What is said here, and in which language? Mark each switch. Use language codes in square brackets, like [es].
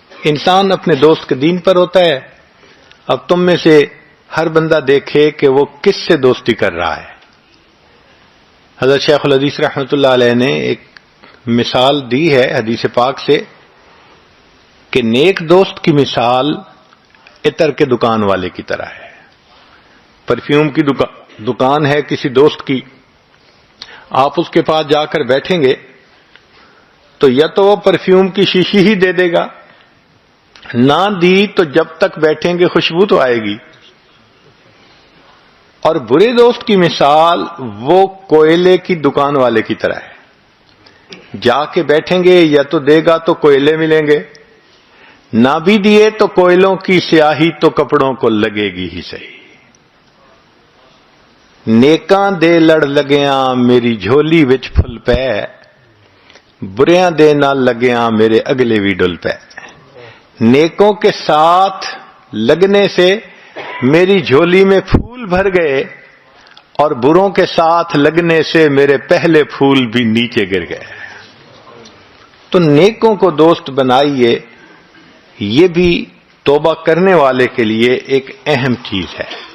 [ur] انسان اپنے دوست کے دین پر ہوتا ہے. اب تم میں سے ہر بندہ دیکھے کہ وہ کس سے دوستی کر رہا ہے. حضرت شیخ الحدیث رحمۃ اللہ علیہ نے ایک مثال دی ہے حدیث پاک سے کہ نیک دوست کی مثال عطر کے دکان والے کی طرح ہے. پرفیوم کی دکان ہے کسی دوست کی، آپ اس کے پاس جا کر بیٹھیں گے تو یا تو وہ پرفیوم کی شیشی ہی دے دے گا، نہ دی تو جب تک بیٹھیں گے خوشبو تو آئے گی. اور برے دوست کی مثال وہ کوئلے کی دکان والے کی طرح ہے. جا کے بیٹھیں گے یا تو دے گا تو کوئلے ملیں گے، نہ بھی دیے تو کوئلوں کی سیاہی تو کپڑوں کو لگے گی ہی صحیح. [pa] نیکاں دے لڑ لگیاں میری جھولی وچ پھل پے، بریاں دے نہ لگیاں میرے اگلے بھی ڈل پے. [ur] نیکوں کے ساتھ لگنے سے میری جھولی میں پھول بھر گئے اور بروں کے ساتھ لگنے سے میرے پہلے پھول بھی نیچے گر گئے. تو نیکوں کو دوست بنائیے، یہ بھی توبہ کرنے والے کے لیے ایک اہم چیز ہے.